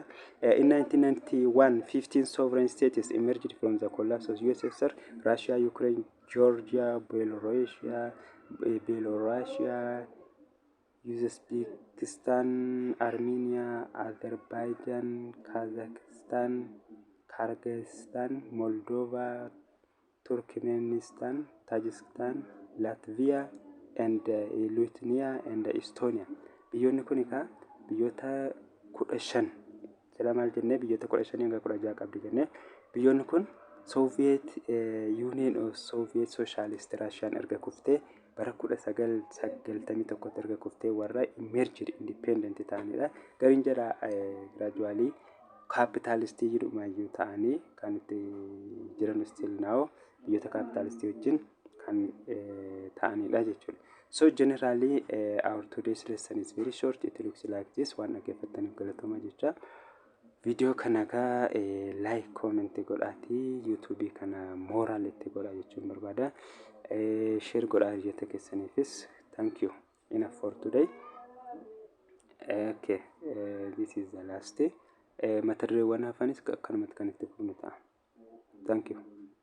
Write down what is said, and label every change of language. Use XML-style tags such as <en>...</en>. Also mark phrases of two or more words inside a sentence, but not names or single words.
<en>In 1991, 15 sovereign states emerged from the collapse of USSR: Russia, Ukraine, Georgia, Belarus, Uzbekistan, Armenia, Azerbaijan, Kazakhstan, Kyrgyzstan, Moldova, Turkmenistan, Tajikistan, Latvia, and Lithuania and Estonia.</en> <om>Biyyoonni kun biyyoota 15 jedhamal jennee biyyoota 15 hanga 16 qabdi jennee biyyoonni kun Soviet Union of Soviet Socialist Russian erga kuftee bara 1991 erga kuftee warra</om> <en>emerged independent</en> <om>ta'anidha. Gariin jara gradually capitalist jedhamu ta'anii kan itti jiran</om> <en>still now</en> <om>biyyoota capitalist wajjin kan ta'anidha jechuudha.</om> <en>So generally our today's lesson is very short. It looks like this.</en> <om>Waan dhaggeeffattaniif galatoomaa jecha. Video kana</om> <en>like comment</en> <om>godhaati YouTube kana moral itti godhaa jechuun barbaada. Share godhaa jette keessaniifis</om> <en>thank you enough for today. Okay, this is the last day.</en> <om>Mata dureewwan hafanis akkanumatti kan itti fufnu ta'a.</om> <en>Thank you.</en>